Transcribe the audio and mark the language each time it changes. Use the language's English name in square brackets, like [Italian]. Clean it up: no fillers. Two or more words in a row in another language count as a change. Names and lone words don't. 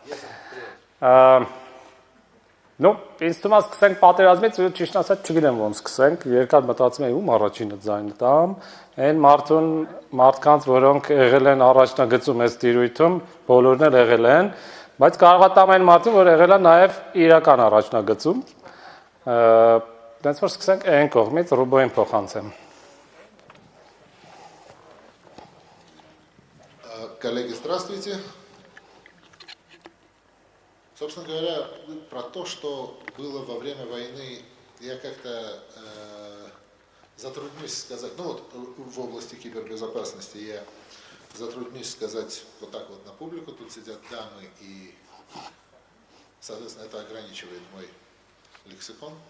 [Armenian] Այո։ Ну, ինձ թվում է սկսենք պատերազմից, ու ճիշտ ասած չգիտեմ ոնց սկսենք, երկար մտածում եմ ում առաջինը ձայնը տամ, այն մարդկանց, որոնք եղել են առաջնագծում այս տիրույթում, բոլորն էլ եղել են, բայց կարող է տամ այն մարդուն, որ եղել է նաև իրական առաջնագծում, դենց որ սկսենք այն կողմից, Ռուբոյին փոխանցեմ։ [Russian] Коллеги, здравствуйте. Собственно говоря, про то, что было во время войны, я как-то затруднюсь сказать, ну вот в области кибербезопасности я затруднюсь сказать вот так вот на публику, тут сидят дамы, и, соответственно, это ограничивает мой лексикон.